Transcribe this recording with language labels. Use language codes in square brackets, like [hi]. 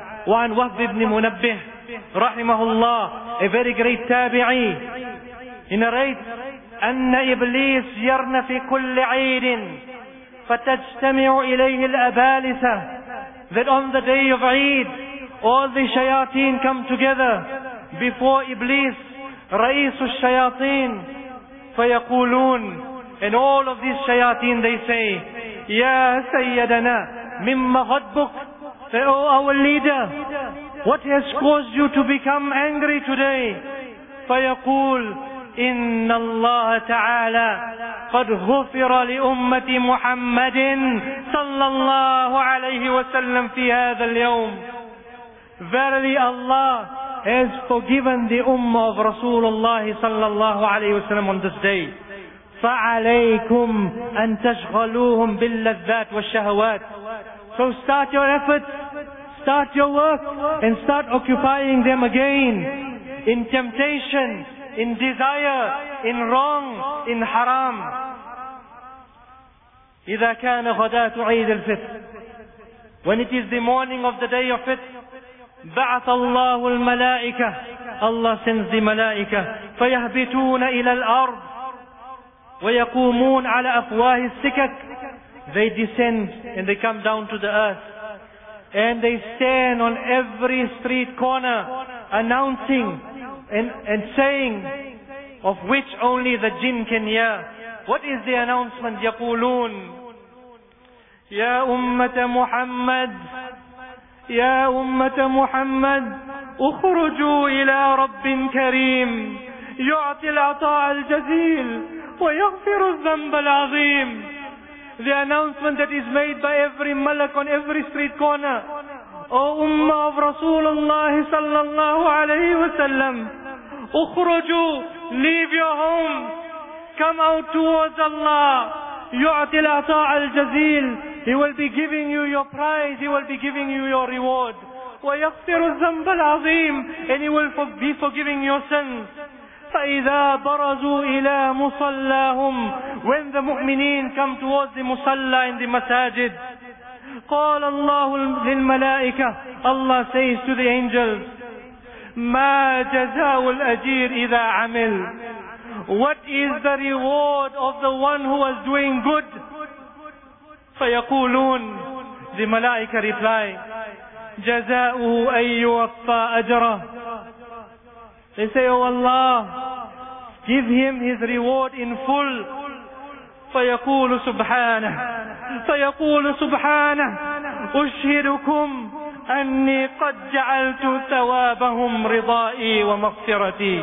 [ar] وَعَنْ وَهْبِ بْنِ مُنَبِّهِ رَحِمَهُ اللَّهِ. [en] A very great tabi'i, he narrates, [ar] أَنَّ إِبْلِيسَ يَرْنَ فِي كُلِّ عِيدٍ فَتَجْتَمِعُ إِلَيْهِ الْأَبَالِسَةِ. [en] That on the day of Eid, all the shayateen come together before Iblis, [ar] رئيس الشياطين, فيقولون. [en] And all of these shayateen, they say, [ar] يا سيدنا مما غضبك. [en] Say, oh our leader, what has caused you to become angry today? [ar] فيقول إن الله تعالى قد غفر لأمة محمد صلى الله عليه وسلم في هذا اليوم. [en] Verily Allah has forgiven the ummah of Rasulullah sallallahu alayhi wa sallam on this day. [ar] فَعَلَيْكُمْ أَن تَشْغَلُوهُمْ بِاللَّذَّاتِ وَالشَّهَوَاتِ. [en] So start your efforts start your work and start occupying them again in temptation, in desire, in wrong, in haram. [ar] إذا كان غداة عيد الفطر. [en] When it is the morning of the day of it, [ar] بعث الله الملائكة. [en] Allah sends the ملائكة. [ar] فيهبطون إلى الأرض ويقومون على أفواه السكك. [en] They descend and they come down to the earth. And they stand on every street corner announcing and saying of which only the jinn can hear. What is the announcement? [ar] يقولون يا أمة محمد يا أمة محمد اخرجوا إلى رب كريم يعطي العطاء الجزيل ويغفر الذنب العظيم. [en] The announcement that is made by every malak on every street corner. O Ummah of Rasulullah sallallahu alayhi wa sallam, ukhruju, leave your home, come out towards Allah. [ar] Yu'ti al-ata' al-jazil, [en] He will be giving you your prize, He will be giving you your reward. [ar] Wa yaghfiru al-dhanb al-azim, [en] and He will be forgiving your sins. [ar] فَإِذَا بَرَزُوا إِلَىٰ مُصَلَّاهُمْ. [en] When the mu'mineen come towards the musalla in the masajid, [ar] قَالَ اللَّهُ لِلْمَلَائِكَةِ. [en] Allah says to the angels, [ar] مَا جَزَاءُ الْأَجِيرِ إِذَا عَمِلْ. [en] What is the reward of the one who was doing good? [ar] فَيَقُولُونَ. [en] The malaika reply, [ar] جَزَاءُهُ أَن يُوَفَّى أَجْرَهُ. [en] They say, O Allah, give him his reward in full. [ar] فَيَقُولُ سُبْحَانَهُ فَيَقُولُ سُبْحَانَهُ أُشْهِدُكُمْ أَنِّي قَدْ جَعَلْتُ ثَوَابَهُمْ رِضَائِي وَمَغْفِرَتِي.